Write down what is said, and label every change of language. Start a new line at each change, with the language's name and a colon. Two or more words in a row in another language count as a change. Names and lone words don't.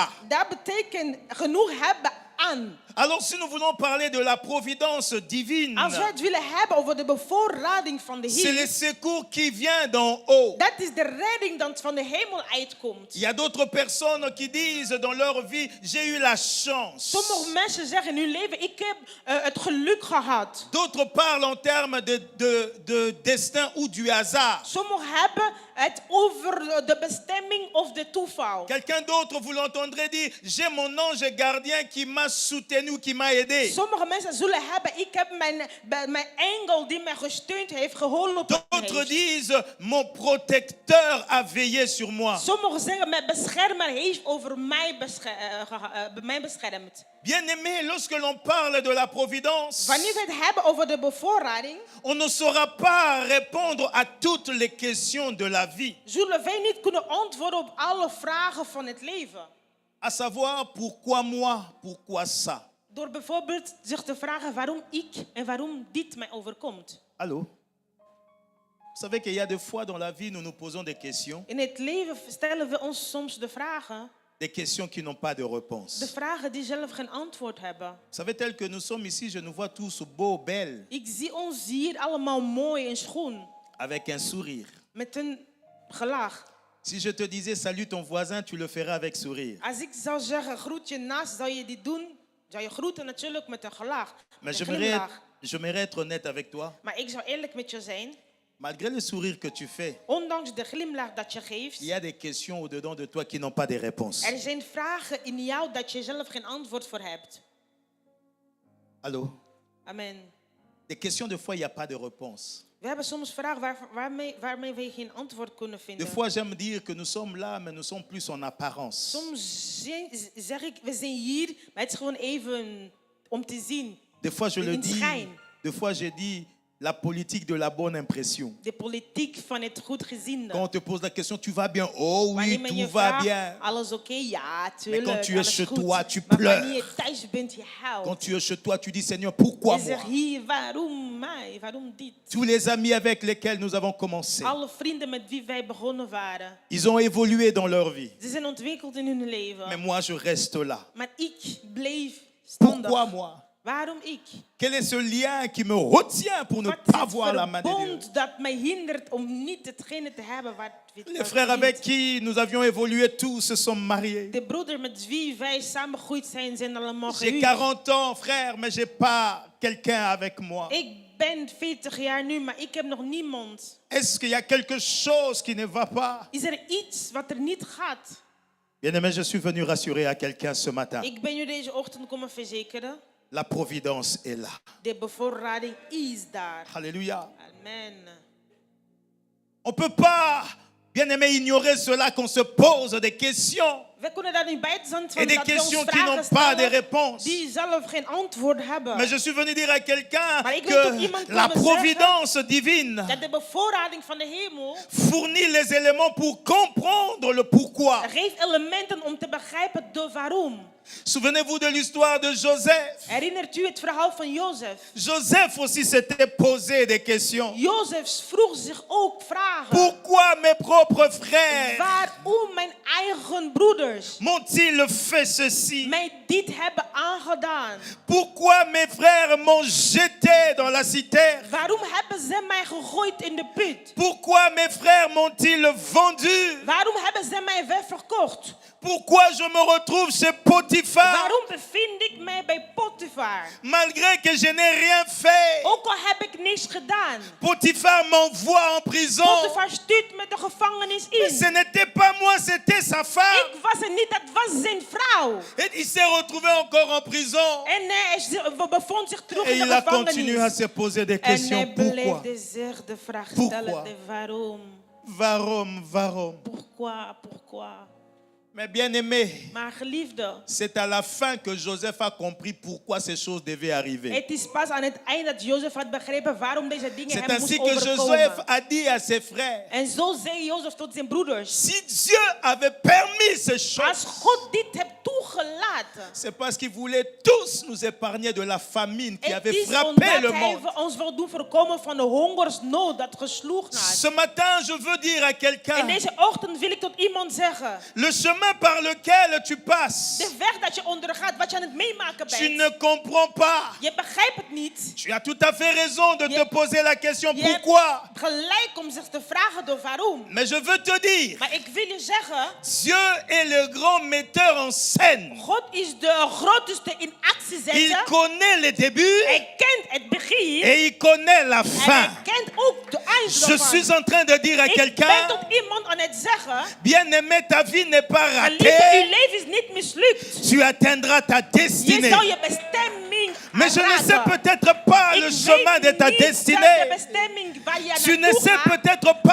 Dutch: Dat betekent genoeg hebben aan.
French: Alors si nous voulons parler de la providence divine,
Dutch: Als wij het willen hebben over de bevoorrading van de
French: c'est
Dutch: Heer,
French: le secours qui vient d'en haut.
Dutch: dat is de redding dat van de hemel uitkomt.
French: Il y a d'autres personnes qui disent dans leur vie, j'ai eu la chance.
Dutch: Sommige mensen zeggen in hun leven, ik heb het geluk gehad.
French: D'autres parlent en termes de destin ou du hasard.
Dutch: Sommigen hebben het over de bestemming of de toeval.
French: Quelqu'un d'autre, vous l'entendrez dire, j'ai mon ange gardien qui m'a soutenu, qui m'a aidé.
Dutch: Sommige mensen zullen hebben, ik heb mijn engel die mij gesteund heeft, geholpen
French: D'autres
Dutch: heeft.
French: disent, mon protecteur a veillé sur moi.
Dutch: Sommigen zeggen, mijn beschermer heeft over mij beschermd.
French: Bien-aimé, lorsque l'on parle de la providence,
Dutch: Wanneer we het hebben over de bevoorrading,
French: on ne saura pas répondre à toutes les questions de la vie.
Dutch: zullen wij niet kunnen antwoorden op alle vragen van het leven.
French: À savoir, pourquoi moi, pourquoi ça?
Dutch: Door bijvoorbeeld zich te vragen waarom ik en waarom dit mij overkomt.
French: Allô? Vous savez qu'il y a des fois dans la vie, nous nous posons des questions.
Dutch: In het leven stellen we ons soms de vragen.
French: Des questions qui n'ont pas de
Dutch: De
French: réponse.
Dutch: vragen die zelf geen antwoord hebben.
French: Vous savez, tel que nous sommes ici, je nous vois tous beaux, belles,
Dutch: Ik zie ons hier allemaal mooi en schoon.
French: avec un sourire.
Dutch: Met een gelach.
French: Si je te disais salut ton voisin, tu le feras avec sourire.
Dutch: Als ik zou zeggen groet je naast, zou je dit doen? Zou je groeten natuurlijk met een gelach.
French: Mais
Dutch: Met een glimlach.
French: j'aimerais être honnête avec toi.
Dutch: Maar ik zou eerlijk met je zijn.
French: Malgré le sourire que tu fais,
Dutch: Ondanks de glimlach dat je geeft.
French: il y a des questions au-dedans de toi qui n'ont pas de réponse.
Dutch: Er zijn vragen in jou dat je zelf geen antwoord voor hebt.
French: Allô? Amen. Des questions, des fois, il n'y a pas de réponse.
Dutch: We hebben soms vragen waarmee we geen antwoord kunnen vinden.
French: Des fois, j'aime dire que nous sommes là, mais nous sommes plus en apparence.
Dutch: Soms zeg ik, we zijn hier, maar het is gewoon even om te zien.
French: Des fois, je le
Dutch: In
French: dis.
Dutch: schijn.
French: Des fois, je dis la politique de la bonne impression.
Dutch: De politiek van het goed gezinde.
French: Quand on te pose la question, tu vas bien? Oh oui,
Dutch: Wanneer men je
French: tout va
Dutch: vraagt,
French: bien.
Dutch: alles oké? Ja, tuurlijk.
French: quand tu es
Dutch: alles
French: chez
Dutch: goed.
French: toi, tu
Dutch: maar
French: pleures.
Dutch: wanneer je thuis bent, je huilt.
French: Quand tu es chez toi, tu dis Seigneur, pourquoi
Dutch: Je
French: moi?
Dutch: zegt hier, waarom mij? Waarom dit?
French: Tous les amis avec lesquels nous avons commencé,
Dutch: Alle vrienden met wie wij begonnen waren.
French: ils ont évolué dans leur vie.
Dutch: Ze zijn ontwikkeld in hun leven.
French: Mais moi, je reste là.
Dutch: Maar ik bleef standig.
French: Pourquoi moi?
Dutch: Waarom ik?
French: Quel est ce lien qui me retient pour ne
Dutch: Wat
French: pas
Dutch: is
French: voir
Dutch: het
French: la main de Dieu?
Dutch: verbond dat mij hindert om niet hetgene te hebben wat
French: Les frères avec qui nous avions évolué tous se sont mariés.
Dutch: De broeder met wie wij samengegroeid zijn allemaal
French: J'ai
Dutch: gehuwd.
French: 40 ans, frère, mais j'ai pas quelqu'un avec moi.
Dutch: Ik ben 40 jaar nu, maar ik heb nog niemand.
French: Est-ce qu'il y a quelque chose qui ne va pas?
Dutch: Is er iets wat er niet gaat?
French: Bien-aimé, je suis venu rassurer à quelqu'un ce matin.
Dutch: Ik ben u deze ochtend komen verzekeren.
French: La providence est là.
Dutch: De bevoorrading is daar.
French: Alléluia. Amen. On ne peut pas, bien-aimé, ignorer cela qu'on se pose des questions.
Dutch: We kunnen daar niet bij zijn
French: Et
Dutch: van
French: des
Dutch: dat we ons
French: questions qui
Dutch: vragen
French: n'ont pas de
Dutch: stellen
French: réponse.
Dutch: die zelf geen antwoord hebben.
French: Mais je suis venu dire à quelqu'un
Dutch: Maar ik wil tot
French: que
Dutch: iemand
French: la
Dutch: komen
French: providence divine
Dutch: Dat de bevoorrading van de hemel
French: fournit les éléments pour comprendre le pourquoi.
Dutch: geeft elementen om te begrijpen de waarom.
French: Souvenez-vous de l'histoire de Joseph.
Dutch: Herinnert u het verhaal van Jozef?
French: Joseph aussi s'était posé des questions.
Dutch: Jozef vroeg zich ook vragen.
French: Pourquoi mes propres frères
Dutch: Waarom mijn eigen broeders
French: m'ont-ils fait ceci?
Dutch: mij dit hebben aangedaan?
French: Pourquoi mes frères m'ont jeté dans la citerne?
Dutch: Waarom hebben ze mij gegooid in de put?
French: Pourquoi mes frères m'ont-ils vendu?
Dutch: Waarom hebben ze mij wegverkocht?
French: Pourquoi je me retrouve chez Potiphar?
Dutch: Waarom bevind ik mij bij Potifar?
French: Malgré que je n'ai rien fait.
Dutch: Ook al heb ik niks gedaan.
French: Potiphar m'envoie en prison.
Dutch: Potifar stuurt me de gevangenis
French: Mais
Dutch: in.
French: ce n'était pas moi, c'était sa femme.
Dutch: Ik was er niet, dat was zijn vrouw.
French: Et il s'est retrouvé encore en prison.
Dutch: En hij bevond zich terug
French: Et
Dutch: in de
French: il a continué à
Dutch: gevangenis.
French: se poser des
Dutch: En hij
French: questions. Pourquoi?
Dutch: bleef zich de vraag
French: Pourquoi?
Dutch: stellen, de waarom. Waarom?
French: Pourquoi? Mais bien aimé,
Dutch: Maar geliefde,
French: c'est à la fin que Joseph a compris pourquoi ces choses devaient arriver.
Dutch: het is pas aan het eind dat Jozef had begrepen waarom deze dingen
French: C'est
Dutch: hem
French: ainsi
Dutch: moesten
French: que Joseph
Dutch: overkomen.
French: a dit à ses frères,
Dutch: En zo zei Jozef tot zijn broeders.
French: si Dieu avait permis ces
Dutch: Als
French: choses,
Dutch: God dit hebt toegelaten.
French: c'est parce qu'il voulait tous nous épargner de la famine qui
Dutch: Het
French: avait
Dutch: is
French: frappé
Dutch: omdat
French: le
Dutch: hij
French: monde.
Dutch: ons wil doen voorkomen van de hongersnood dat gesloeg had.
French: Ce matin, je veux dire à
Dutch: En
French: quelqu'un,
Dutch: deze ochtend wil ik tot iemand zeggen.
French: le chemin chemin par lequel tu passes,
Dutch: De weg dat je ondergaat, wat je aan het meemaken
French: tu
Dutch: bent.
French: ne comprends pas.
Dutch: Je begrijpt het niet.
French: Tu as tout à fait raison de te poser la question
Dutch: Je hebt
French: pourquoi.
Dutch: gelijk om zich te vragen door waarom.
French: Mais je veux te dire,
Dutch: Maar ik wil je zeggen,
French: Dieu est le grand metteur en scène.
Dutch: God is de grootste in actie
French: Il
Dutch: zetten.
French: connaît les débuts
Dutch: Hij kent het begin
French: et il connaît la
Dutch: en
French: fin.
Dutch: hij kent ook de eind
French: Je
Dutch: ervan.
French: suis en train de dire à
Dutch: Ik ben
French: quelqu'un,
Dutch: tot iemand aan het zeggen,
French: bien-aimé, ta vie n'est pas
Dutch: lieve, uw
French: ratée.
Dutch: leven is niet mislukt.
French: Tu atteindras ta
Dutch: Je
French: destinée.
Dutch: zal je bestemming
French: Mais je ne sais
Dutch: raken.
French: peut-être pas
Dutch: Ik
French: le
Dutch: weet
French: chemin de ta
Dutch: niet de
French: destinée.
Dutch: bestemming waar je
French: Tu ne
Dutch: naartoe
French: sais
Dutch: gaat,
French: peut-être pas